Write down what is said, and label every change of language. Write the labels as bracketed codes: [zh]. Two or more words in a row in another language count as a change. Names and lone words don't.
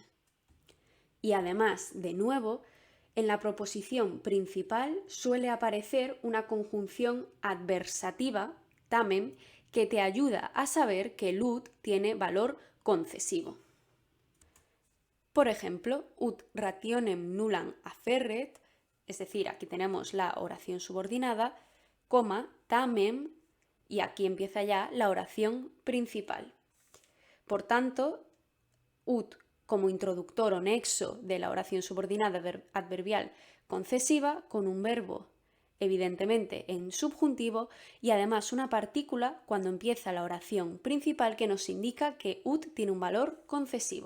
[es] Y además, de nuevo, en la proposición principal suele aparecer una conjunción adversativa, tamen, que te ayuda a saber que el ut tiene valor concesivo. Por ejemplo, [la] ut rationem nullam afferret, [es] es decir, aquí tenemos la oración subordinada, coma, tamen, y aquí empieza ya la oración principal. Por tanto, ut como introductor o nexo de la oración subordinada adverbial concesiva con un verbo evidentemente en subjuntivo y además una partícula cuando empieza la oración principal que nos indica que ut tiene un valor concesivo.